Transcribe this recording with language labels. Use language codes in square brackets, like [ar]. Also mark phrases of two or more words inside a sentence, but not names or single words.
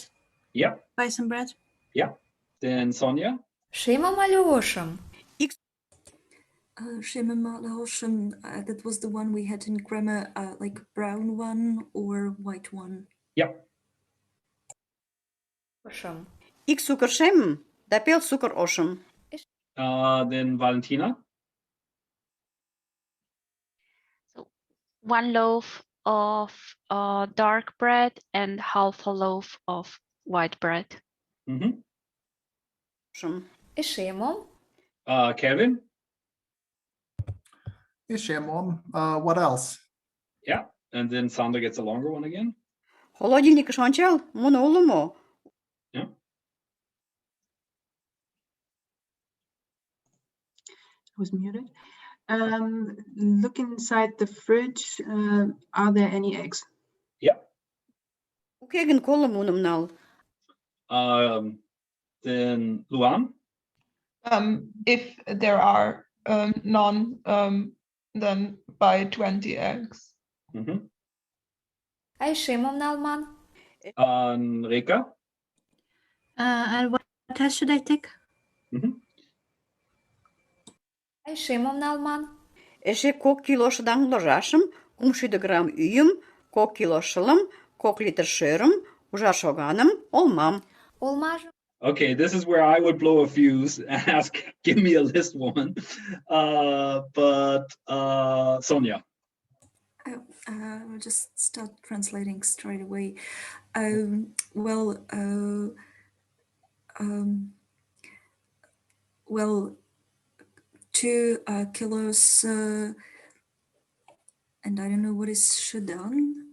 [en] Yeah. Buy some bread. Yeah. Then Sonia. [chm] Шема Малёшам. Шема Малёшам, [en] that was the one we had in grammar, like brown one or white one. Yeah. [chm] Ошым. Ик сукыр шемым, да пел сукыр ошым. [en] Then Valentina. So 1 loaf of dark bread and half a loaf of white bread. [chm] Ошым. Эше мом? [en] Kevin. [chm] Эше, мом. [en] What else? Yeah. And then Sandra gets a longer one again. [chm] Холодильникыш ончал, муно уло мо? [en] Yeah. I was muted. Look inside the fridge. Are there any eggs? Yeah. [chm] Уке гын колым уным нал. [en] Then Luan. If there are none, then buy 20 eggs. [chm] А эше мом налман? [en] Reka. And what test should I take? [chm] А эше мом налман? Эше 2 кило шыдаҥ ложашым, 200 грамм ӱйым, 2 кило шылым, 2 литр шӧрым, ужар шоганым, олмам. Олмажым? [en] Okay, this is where I would blow a fuse and ask, give me a list, woman. But Sonia. I'll just start translating straight away. Well, 2 kilos, and I don't know what is shudang.